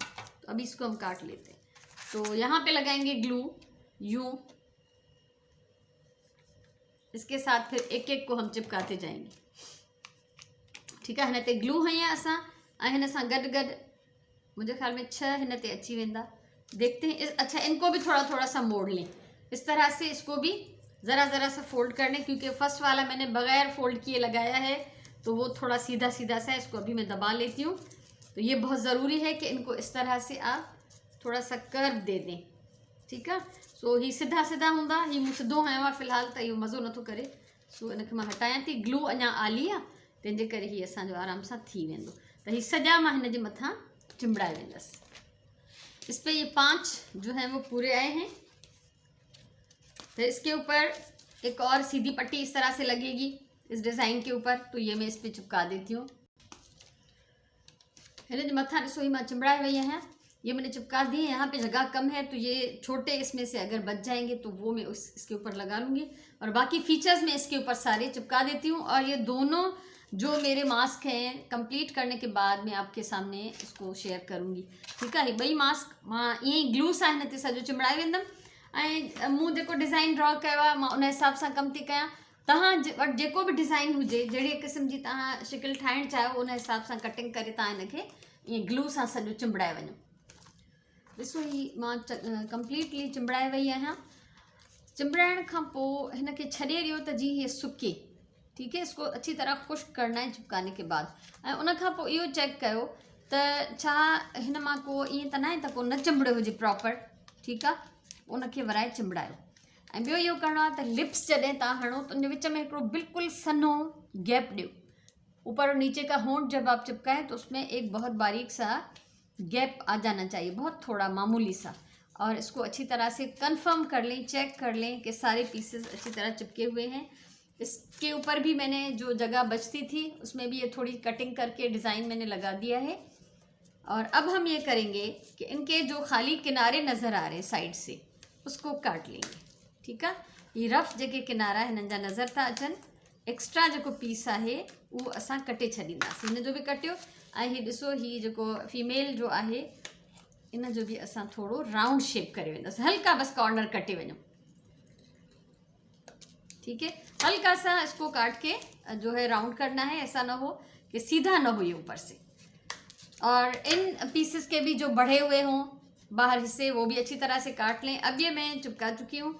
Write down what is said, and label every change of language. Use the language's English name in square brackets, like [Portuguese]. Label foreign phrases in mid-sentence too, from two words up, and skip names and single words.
[Urdu] تو ابھی اس کو ہم کاٹ لیتے ہیں۔ تو یہاں پہ لگائیں گے گلو یوں، اس کے ساتھ پھر ایک ایک کو ہم چپکاتے جائیں گے. ٹھیک ہے, [Sindhi] हिन ते ग्लू हई असां ऐं हिन सां गॾु गॾु [Urdu] مجھے خیال میں [Sindhi] 6 हिन ते अची वेंदा। [Urdu] دیکھتے ہیں. اچھا، ان کو بھی تھوڑا تھوڑا سا موڑ لیں اس طرح سے، اس کو بھی ذرا ذرا سا فولڈ کر لیں، کیونکہ فرسٹ والا میں نے بغیر فولڈ کیے لگایا ہے تو وہ تھوڑا سیدھا سیدھا سا ہے. اس کو ابھی میں دبا لیتی ہوں۔ تو یہ بہت ضروری ہے کہ ان کو اس طرح سے آپ تھوڑا سا کرو دے دیں. ٹھیک ہے, [Sindhi] सो ही सीधा सीधा हूंदा, ही मूं सिधो हयो आहे फ़िलहाल त इहो मज़ो नथो करे। सो इनखे मां हटायां थी। ग्लू अञा आली आहे, तंहिंजे करे हीअ असांजो आराम सां थी वेंदो। त हीअ सॼा मां हिन जे मथां चिंबड़ाए वेंदसि। [Urdu] اس پہ یہ 5 جو ہیں وہ پورے آئے ہیں۔ تو اس کے اوپر ایک اور سیدھی پٹی اس طرح سے لگے گی اس ڈیزائن کے اوپر. تو یہ میں اس پر چپکا دیتی ہوں. [Sindhi] हिन जे मथां ॾिसो ही मां चिंबड़ाए वई आहियां। [Urdu] یہ میں نے چپکا دی ہے. یہاں پہ جگہ کم ہے تو یہ چھوٹے اس میں سے اگر بچ جائیں گے تو وہ میں اس کے اوپر لگا لوں گی، اور باقی فیچرز میں اس کے اوپر سارے چپکا دیتی ہوں. اور یہ دونوں جو میرے ماسک ہیں کمپلیٹ کرنے کے بعد میں آپ کے سامنے اس کو شیئر کروں گی. ٹھیک ہے, [Sindhi] ॿई मास्क मां ईअं ग्लू सां हिन ते सॼो चिंबड़ाए वेंदमि ऐं मूं जेको [English] design draw [Sindhi] कयो आहे मां उन हिसाब सां कमु थी कयां। तव्हां वटि जेको बि डिज़ाइन हुजे, जहिड़े क़िस्म जी तव्हां शिकिल ठाहिणु चाहियो उन हिसाब सां कटिंग करे तव्हां हिनखे ईअं ग्लू सां सॼो चिंबड़ाए वञो। ॾिसो ही मां कंप्लीटली चिंबड़ाए वई आहियां। चिंबड़ाइण खां पोइ हिनखे छॾे ॾियो त जी हीअ सुके। [Urdu] ٹھیک ہے، اس کو اچھی طرح خشک کرنا ہے چپکانے کے بعد. [Sindhi] ऐं उन खां पोइ इहो चेक कयो त छा हिन मां को ईअं त न आहे त को न चिंबड़ियो हुजे प्रॉपर। ठीक आहे, उनखे वराए चिंबड़ायो। ऐं ॿियो इहो करिणो आहे त लिप्स जॾहिं तव्हां हणो त उन विच में हिकिड़ो बिल्कुलु सन्हो गैप ॾियो। [Urdu] اوپر اور نیچے کا ہونٹ جب آپ چپکائیں تو اس میں ایک بہت باریک سا گیپ آ جانا چاہیے، بہت تھوڑا معمولی سا. اور اس کو اچھی طرح سے کنفرم کر لیں، چیک کر لیں کہ سارے پیسز اچھی طرح چپکے ہوئے ہیں. اس کے اوپر بھی میں نے جو جگہ بچتی تھی اس میں بھی یہ تھوڑی کٹنگ کر کے ڈیزائن میں نے لگا دیا ہے. اور اب ہم یہ کریں گے کہ ان کے جو خالی کنارے نظر آ رہے ہیں سائیڈ سے اس کو کاٹ لیں گے. ٹھیک ہے, [Sindhi] ये रफ जेके किनारा हिननि जा नज़र था अचनि, [Urdu] ایکسٹرا جو پیس ہے وہ [Sindhi] असां कटे छॾींदासीं। हिन जो भी कटियो। ऐं हीअ ॾिसो ही जो फीमेल जो है इन जो भी असां थोड़ो [English] round shape [Sindhi] करे वेंदासीं, हल्का बस कॉर्नर कटे वञो। [Urdu] ٹھیک ہے، ہلکا سا اس کو کاٹ کے جو ہے راؤنڈ کرنا ہے، ایسا نہ ہو کہ سیدھا نہ ہو یہ اوپر سے. اور ان پیسز کے بھی جو بڑھے ہوئے ہوں باہر حصے وہ بھی اچھی طرح سے کاٹ لیں. اب یہ میں چپکا چکی ہوں.